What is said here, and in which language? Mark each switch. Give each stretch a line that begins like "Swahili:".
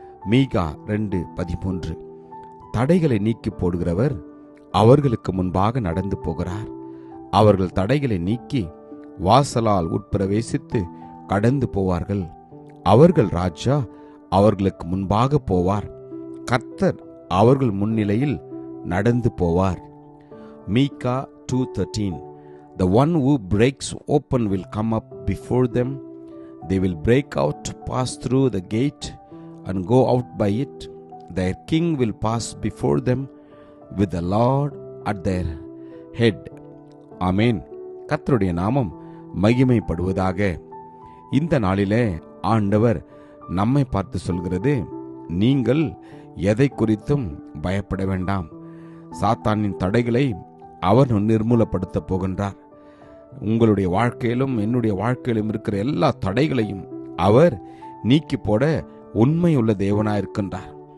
Tamil: மீகா 2:13 தடைகளை நீக்கி போடுகிறவர் அவர்களுக்கு முன்பாக நடந்து போகிறார். அவர்கள் தடைகளை நீக்கி வாசலால் உட்பிரவேசித்து கடந்து போவார்கள். அவர்கள் ராஜா அவர்களுக்கு முன்பாக போவார். கர்த்தர் அவர்கள் முன்னிலையில் நடந்து போவார்.
English: Micah 2:13 The one who breaks open will come up before them. They will break out to pass through the gate and go out by it. Their king will pass before them with the Lord at their head.
Tamil: ஆமென். கர்த்தருடைய நாமம் மகிமைப்படுவதாக. இந்த நாளிலே ஆண்டவர் நம்மை பார்த்து சொல்கிறது, நீங்கள் எதை குறித்தும் பயப்பட வேண்டாம். சாத்தானின் தடைகளை அவர் நிர்மூலப்படுத்த போகின்றார். உங்களுடைய வாழ்க்கையிலும் என்னுடைய வாழ்க்கையிலும் இருக்கிற எல்லா தடைகளையும் அவர் நீக்கி போட உண்மையுள்ள தேவனாயிருக்கின்றார்.